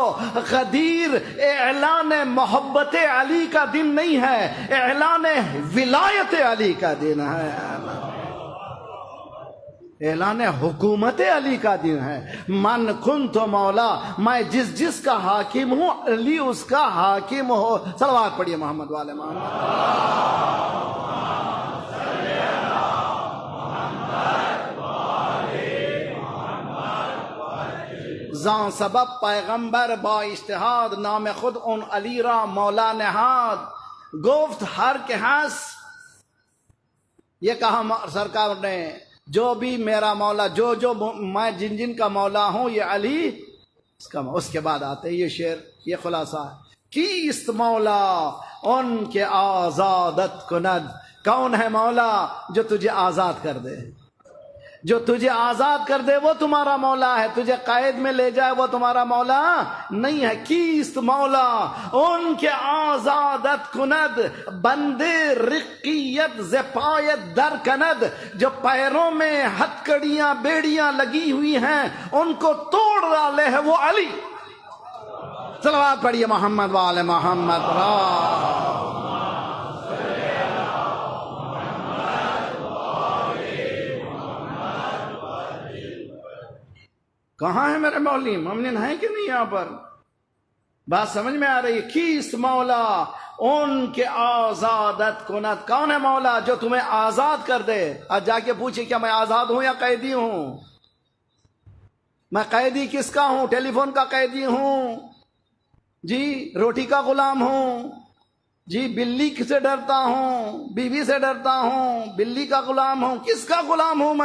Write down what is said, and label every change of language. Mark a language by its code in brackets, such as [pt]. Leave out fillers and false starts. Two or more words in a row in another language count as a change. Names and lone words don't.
[ur] غدیر اعلان محبت علی کا دن نہیں ہے، اعلان ولایت علی کا دن ہے، اعلان حکومت علی کا دن ہے۔ [ar] من کنت مولا، [ur] میں جس کا حاکم ہوں، علی اس کا حاکم ہو۔ صلوات پڑھیے محمد والے محمد۔ [fa] زان سبب پیغمبر با اجتہاد، نام خود ان علی را مولا نہاد۔ گفت ہر کے ہنس، [ur] یہ کہا سرکار نے، جو بھی میرا مولا، جو میں جن کا مولا ہوں، یہ علی اس کا۔ اس کے بعد آتے یہ شعر، یہ خلاصہ ہے [fa] کیست مولا ان کے آزادت کند، [ur] کون ہے مولا جو تجھے آزاد کر دے، جو تجھے آزاد کر دے وہ تمہارا مولا ہے، تجھے قید میں لے جائے وہ تمہارا مولا نہیں ہے۔ [fa] کیست مولا ان کے آزادت کند، بندے رقیت ز پایت در کند، [ur] جو پیروں میں ہتکڑیاں بیڑیاں لگی ہوئی ہیں ان کو توڑ ڈالے ہے وہ علی۔ صلوات پڑھیے محمد وآل محمد۔ کہاں ہے میرے مولوی؟ مومنین ہیں کہ نہیں یہاں پر؟ بات سمجھ میں آ رہی ہے؟ [fa] کیست مولا ان کے آزادت کند، [ur] کون ہے مولا جو تمہیں آزاد کر دے؟ آج جا کے پوچھے کیا میں آزاد ہوں یا قیدی ہوں؟ میں قیدی کس کا ہوں؟ ٹیلی فون کا قیدی ہوں جی، روٹی کا غلام ہوں جی، بلی سے ڈرتا ہوں، بیوی سے ڈرتا ہوں، بلی کا غلام ہوں، کس کا غلام ہوں؟